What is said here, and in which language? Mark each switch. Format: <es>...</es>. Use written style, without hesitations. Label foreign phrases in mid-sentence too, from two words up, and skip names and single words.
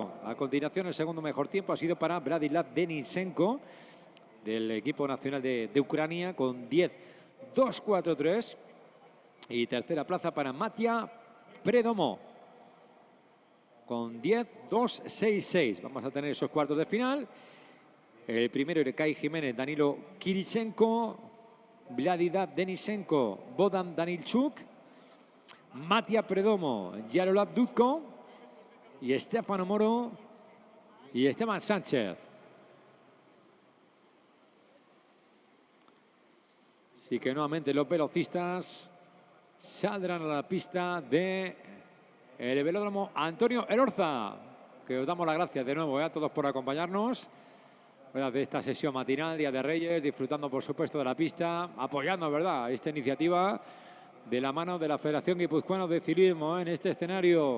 <es>A continuación, el segundo mejor tiempo ha sido para Vladislav Denisenko, del equipo nacional de Ucrania, con 10.243. Y tercera plaza para Matia Predomo, con 10.266. Vamos a tener esos cuartos de final. El primero, Ekain Jiménez, Danilo Kirichenko, Vladislav Denisenko, Bodan Danilchuk, Matia Predomo, Jaroslav Dutko y Estefano Moro y Esteban Sánchez. Así que nuevamente los velocistas saldrán a la pista de el velódromo Antonio Elorza, que os damos las gracias de nuevo a todos por acompañarnos de esta sesión matinal, Día de Reyes, disfrutando por supuesto de la pista, apoyando, ¿verdad?, esta iniciativa de la mano de la Federación Guipuzcoana de Ciclismo en este escenario.</es>